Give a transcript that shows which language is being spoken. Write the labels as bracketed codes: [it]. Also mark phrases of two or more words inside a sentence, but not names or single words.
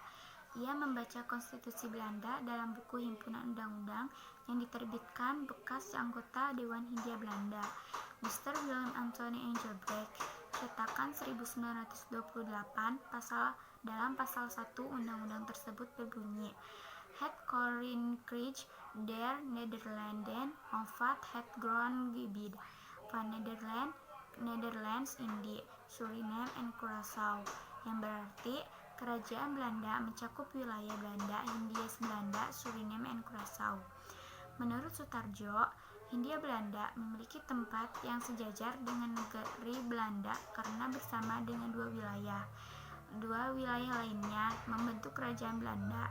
[id] Ia membaca konstitusi Belanda dalam buku himpunan undang-undang yang diterbitkan bekas anggota Dewan Hindia Belanda, Mr. Willem Anthony Engelbrecht, cetakan 1928. Dalam pasal 1 undang-undang tersebut berbunyi, [nl] Het Koninkrijk der Nederlanden omvat het grondgebied van Nederlands-Indië, Suriname and Curaçao, [id] yang berarti kerajaan Belanda mencakup wilayah Belanda, Hindia Belanda, Suriname and Curaçao. Menurut Sutarjo, Hindia Belanda memiliki tempat yang sejajar dengan negeri Belanda karena bersama dengan dua wilayah lainnya membentuk kerajaan Belanda.